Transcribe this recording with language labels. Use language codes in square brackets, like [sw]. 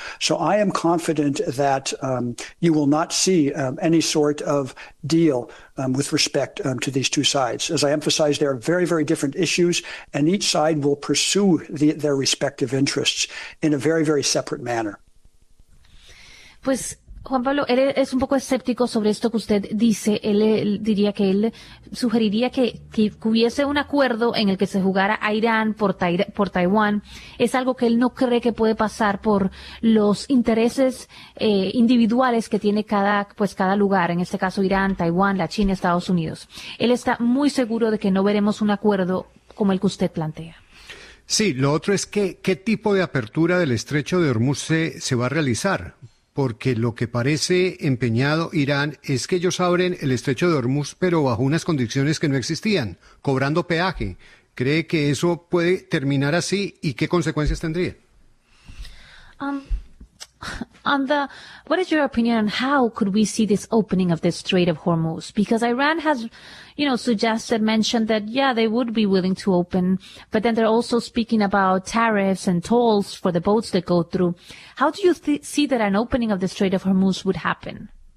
[en] So I am confident that you will not see any sort of deal with respect to these two sides. As I emphasized, there are very, very different issues, and each side will pursue their respective interests in a very, very separate manner. [es] Pues, Juan Pablo, él es un poco escéptico sobre esto que usted dice. Él diría que él sugeriría que hubiese un acuerdo en el que se jugara a Irán por Taiwán. Es algo que él no cree que puede pasar por los intereses individuales que tiene cada lugar. En este caso, Irán, Taiwán, la China, Estados Unidos. Él está muy seguro de que no veremos un acuerdo como el que usted plantea. Sí, lo otro es que ¿qué tipo de apertura del Estrecho de Hormuz se va a realizar? Porque lo que parece empeñado Irán es que ellos abren el Estrecho de Hormuz, pero bajo unas condiciones que no existían, cobrando peaje. ¿Cree que eso puede terminar así y qué consecuencias tendría? [en] What is your opinion on how could we see this opening of the Strait of Hormuz? Because Iran has, you know, mentioned that, yeah, they would be willing to open, but then they're also speaking about tariffs and tolls for the boats that go through. How do you see that an opening of the Strait of Hormuz would happen?